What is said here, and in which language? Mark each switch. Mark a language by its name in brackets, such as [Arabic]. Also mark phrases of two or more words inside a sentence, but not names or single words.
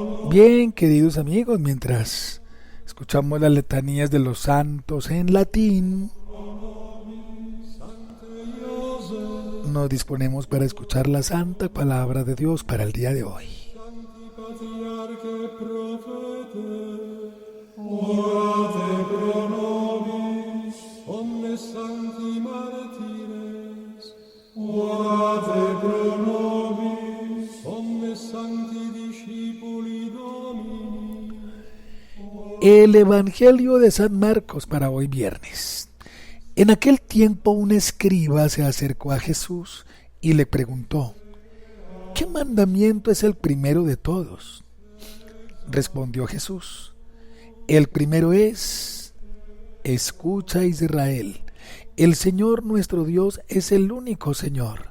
[Spanish] Bien, queridos amigos, mientras escuchamos las letanías de los santos en latín, nos disponemos para escuchar la santa palabra de Dios para el día de hoy. [Latin] Orate pro nobis, omnes sancti martires. Orate pro nobis, omnes sancti discipuli Domini. [Spanish] El Evangelio de San Marcos para hoy viernes. En aquel tiempo un escriba se acercó a Jesús y le preguntó: ¿qué mandamiento es el primero de todos? Respondió Jesús: el primero es: escucha, Israel, el Señor nuestro Dios es el único Señor.